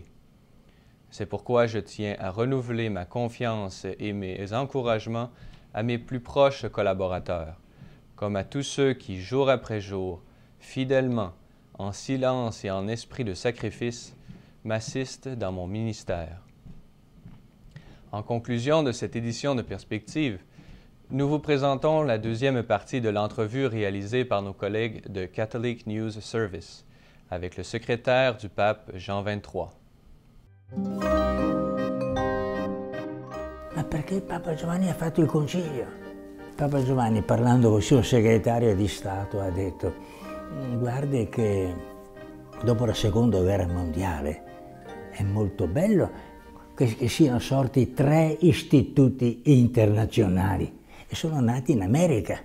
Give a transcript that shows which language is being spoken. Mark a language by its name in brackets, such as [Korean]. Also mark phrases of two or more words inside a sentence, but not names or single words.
[French] C'est pourquoi je tiens à renouveler ma confiance et mes encouragements à mes plus proches collaborateurs, comme à tous ceux qui, jour après jour, fidèlement, en silence et en esprit de sacrifice, m'assistent dans mon ministère. En conclusion de cette édition de Perspective, nous vous présentons la deuxième partie de l'entrevue réalisée par nos collègues de Catholic News Service avec le secrétaire du pape Jean XXIII. [Italian] Ma perché Papa Giovanni ha fatto il concilio? Papa Giovanni, parlando con il suo segretario di Stato, ha detto: guardi che dopo la Seconda Guerra Mondiale è molto bello che siano sorti 3 istituti internazionali e sono nati in America.